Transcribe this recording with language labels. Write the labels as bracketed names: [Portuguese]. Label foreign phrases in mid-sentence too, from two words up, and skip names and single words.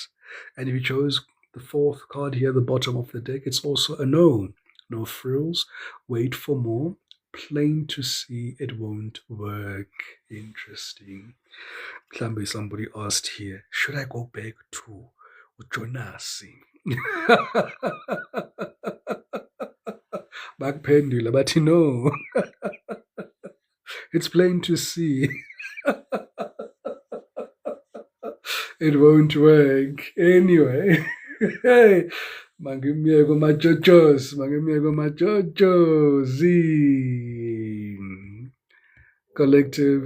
[English] And if you chose the 4th card here, the bottom of the deck, it's also a no. No frills, wait for more. Plain to see it won't work. Interesting. Somebody asked here, should I go back to Jonasi? [Zulu] Bakuphendula bathi no. [English] It's plain to see it won't work. Anyway, hey, [Zulu] mangimyeko majojos, [English] collective.